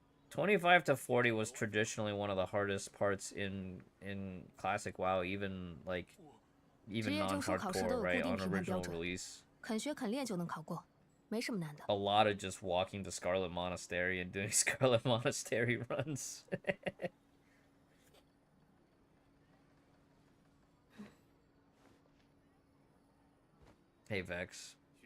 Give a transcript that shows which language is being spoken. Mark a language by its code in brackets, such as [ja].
[en] 25 to 40 was traditionally one of the hardest parts in classic WoW, even non-hardcore, right, on original release. [zh] 肯学肯练就能考过，没什么难的。 [en] A lot of just walking to Scarlet Monastery and doing Scarlet Monastery runs. Hey Vex.